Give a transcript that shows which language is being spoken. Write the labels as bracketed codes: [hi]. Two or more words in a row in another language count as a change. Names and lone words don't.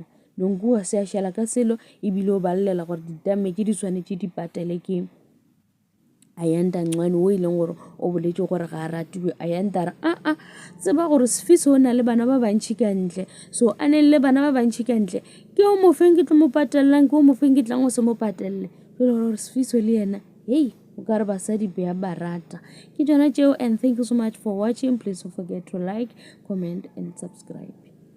[nso] Nonku a se a šala ka selo ebile o balela gore di-damage di swanetše di patele ke Ayanda Ncwane o e leng gore o boletše gore ga a ratiwe. Ayanda a tseba gore Sifiso o na le bana ba bantšhi ka ntle, so a ne le bana ba bantšhi ka ntle, ke o mofeng ke tlo mo patelelang, ke o mofeng ke tlang go se mo patelele. Fela gore Sifiso le yena hei o ka re basadi be a ba rata ke tšona tšeo. [en] And thank you so much for watching. Please don't forget to like, comment and subscribe.